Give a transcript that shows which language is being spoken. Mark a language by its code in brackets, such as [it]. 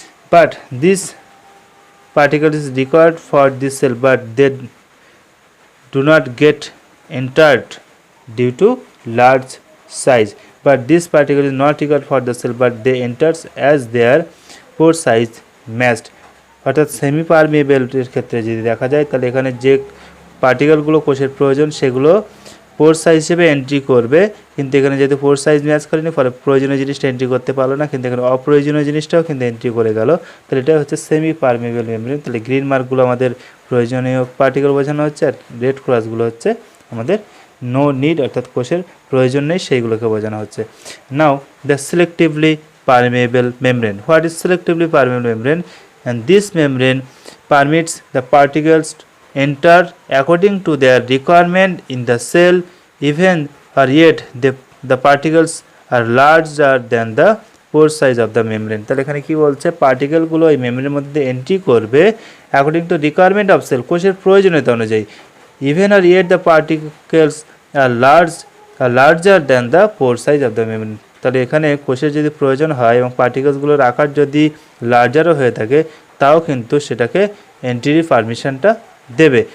[en] But this particle is required for this cell, but they do not get entered due to large size. But this particle is not required for the cell, but they enters as their pore size matched. [bn] অর্থাৎ semi পারমিয়েবলের ক্ষেত্রে যদি দেখা যায় তাহলে এখানে যে পার্টিকেলগুলো কোষের প্রয়োজন সেগুলো পোর সাইজ হিসেবে এন্ট্রি করবে, কিন্তু এখানে যেহেতু পোর সাইজ ম্যাচ করেনি ফলে প্রয়োজনীয় জিনিসটা এন্ট্রি করতে পারলো না, কিন্তু এখানে অপ্রয়োজনীয় জিনিসটাও কিন্তু এন্ট্রি করে গেল। তাহলে এটা হচ্ছে সেমি পারমিয়েবল মেমব্রেন। তাহলে গ্রিন মার্কগুলো আমাদের প্রয়োজনীয় পার্টিকেল বোঝানো হচ্ছে, আর রেড ক্রসগুলো হচ্ছে আমাদের [en] no need [bn] অর্থাৎ কোষের প্রয়োজন নেই সেইগুলোকে বোঝানো হচ্ছে। [en] Now the selectively permeable membrane. What is selectively permeable membrane? And this membrane permits the particles to enter according to their requirement in the cell, even or yet the particles are larger than the pore size of the membrane. [bn] তাহলে এখানে কি বলছে, পার্টিকেলগুলো এই মেমব্রেনের মধ্যে entry করবে [en] according to requirement of cell, [bn] কোষের প্রয়োজনীয়তা অনুযায়ী, [en] Even or yet the particles are larger than the pore size of the membrane. [bn] তাহলে এখানে কোষের যদি প্রয়োজন হয় এবং পার্টিকেলসগুলোর আকার যদি লার্জারও হয়ে থাকে তাও কিন্তু সেটাকে এন্ট্রির পারমিশনটা দেবে।